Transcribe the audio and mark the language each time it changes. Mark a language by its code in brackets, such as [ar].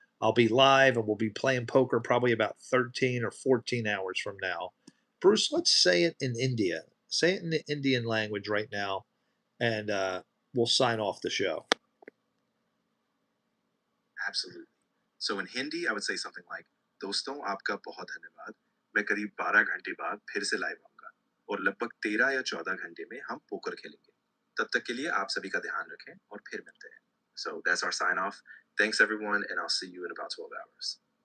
[en] I'll be live and we'll be playing poker probably about 13 or 14 hours from now. Bruce, let's say it in India. Say it in the Indian language right now, and we'll sign off the show. Absolutely. So in Hindi, I would say something like, [hi] दोस्तों आपका बहुत धन्यवाद. मैं करीब 12 घंटे बाद फिर से लाइव आऊंगा और लगभग 13 या 14 घंटे में हम पोकर खेलेंगे. तब तक के लिए आप सभी का ध्यान रखें और फिर मिलते हैं. [en] So that's our sign off. Thanks everyone, and I'll see you in about 12 hours.